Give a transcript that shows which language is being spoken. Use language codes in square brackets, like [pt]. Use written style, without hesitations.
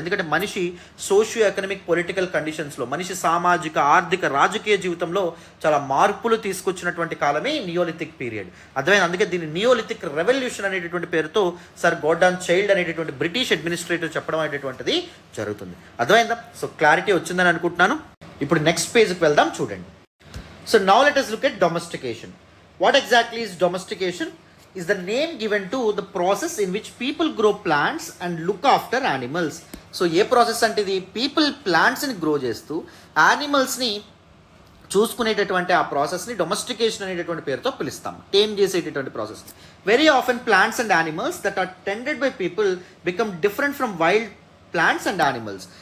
[te] ఎందుకంటే మనిషి socio economic political కండిషన్స్లో, మనిషి సామాజిక, ఆర్థిక, రాజకీయ జీవితంలో చాలా మార్పులు తీసుకొచ్చినటువంటి కాలమే నియోలిథిక్ పీరియడ్. అర్థమైంది, అందుకే దీన్ని నియోలిథిక్ రెవల్యూషన్ అనేటటువంటి పేరుతో సర్ గోర్డాన్ చైల్డ్ అనేటటువంటి బ్రిటిష్ అడ్మినిస్ట్రేటర్ చెప్పడం అనేటటువంటిది జరుగుతుంది. అర్థమైందా? సో క్లారిటీ వచ్చిందని అనుకుంటున్నాను. ఇప్పుడు నెక్స్ట్ పేజ్కి వెళ్దాం, చూడండి. [en] So now let us look at domestication. What exactly is domestication? Is the name given to the process in which people grow plants and look after animals. [te] So ఏ process అంటే ఇది, people ప్లాంట్స్ని grow చేస్తూ యానిమల్స్ని చూసుకునేటటువంటి ఆ ప్రాసెస్ని domestication అనేటటువంటి పేరుతో పిలుస్తాం. Tame చేసేటటువంటి process. [en] Very often plants and animals that are tended by people become different from wild plants and animals.